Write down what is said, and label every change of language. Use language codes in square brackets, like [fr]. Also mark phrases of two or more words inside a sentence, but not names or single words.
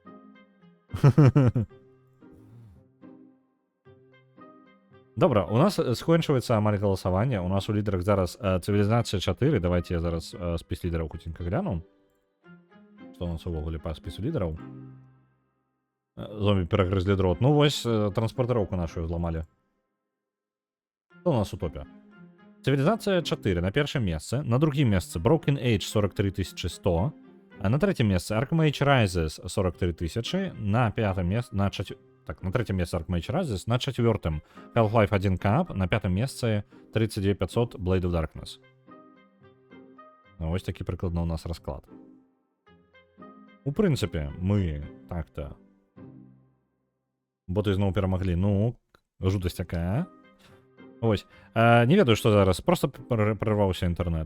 [be] Добра, у нас скончваецца амаль галасаванне. У нас у лідарах зараз цывілізацыя 4. Давайте я зараз спіс лідараў хуценька гляну. Што у нас увогуле па спісу лідараў? Зомбі перагрызлі дрот. Ну вось, транспортыроўку нашу зламалі. Што у нас у топе? [ru] Цивилизация 4 на первом месте, на другом месте Broken Age 43100, а на третьем месте Arkham Age Rises 43000, на пятом месте, на третьем месте Arkham Age Rises, на четвертом Half-Life 1 Cup, на пятом месте 39500 Blade of Darkness. [uk] Ось такі прикладно [be] у нас расклад. У принципе, мы так-то боты зноў перамаглі. Ну, жутасць такая. Ось. Не ведаю, што зараз. Просто прерваўся інтэрнэт.